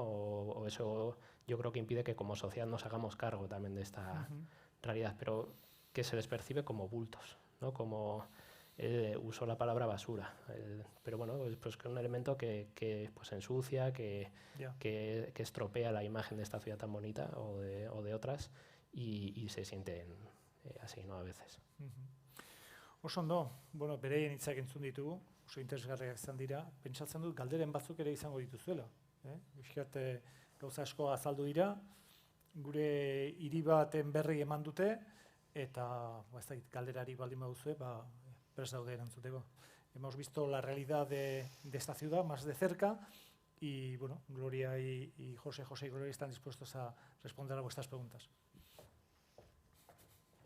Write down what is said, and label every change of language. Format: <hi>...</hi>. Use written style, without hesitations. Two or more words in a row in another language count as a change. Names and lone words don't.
<es>O eso yo creo que impide que como sociedad nos hagamos cargo también de esta realidad, pero que se les percibe como bultos, ¿no? Como usó la palabra basura, pero bueno, pues que es un elemento que pues ensucia, que estropea la imagen de esta ciudad tan bonita o de otras, y se sienten así, ¿no? A veces.</es> <eu>Oso ondo, bueno, bereien hitzak entzun ditugu, oso interesgarriak izan dira, pentsatzen dut galderen batzuk ere izango dituzuela. Bizkat gauza asko azaldu dira, gure hiri baten berri eman dute, eta ez dakit galderari baldin baduzue, prest daude erantzuteko.</eu> <es>Hemos visto la realidad de esta ciudad más de cerca y bueno, Gloria y José y Gloria están dispuestos a responder a vuestras preguntas.</es>